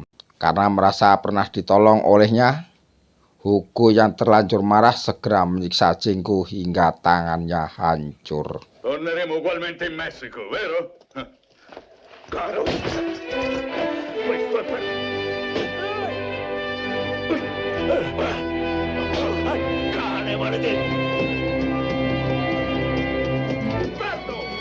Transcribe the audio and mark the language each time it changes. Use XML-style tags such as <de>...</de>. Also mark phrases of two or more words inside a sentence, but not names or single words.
<id>Karena merasa pernah ditolong olehnya, Hugo yang terlanjur marah segera menyiksa Jenggo hingga tangannya hancur.</id> <it>Torneremo ugualmente in Messico, vero? Caro. Questo è per... cane maledetto! Inferno!</it>